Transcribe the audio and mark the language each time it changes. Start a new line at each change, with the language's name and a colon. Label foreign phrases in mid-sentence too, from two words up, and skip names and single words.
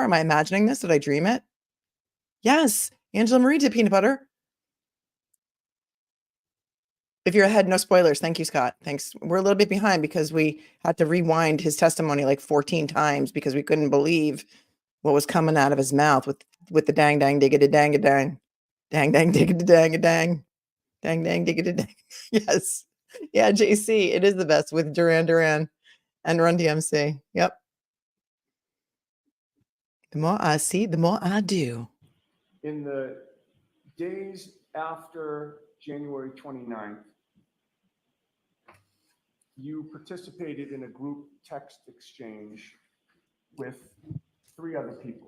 English: Am I imagining this? Did I dream it? Yes. Angela Marie did peanut butter. If you're ahead, no spoilers. Thank you, Scott. Thanks. We're a little bit behind because we had to rewind his testimony like 14 times because we couldn't believe what was coming out of his mouth with the dang dang diggity dang a dang. Dang dang diggity dang a dang. Dang dang diggity dang. Yes. Yeah, JC. It is the best with Duran Duran and Run DMC. Yep. The more I see, the more I do. in the days after January 29th, you participated in a group text exchange with 3 other people.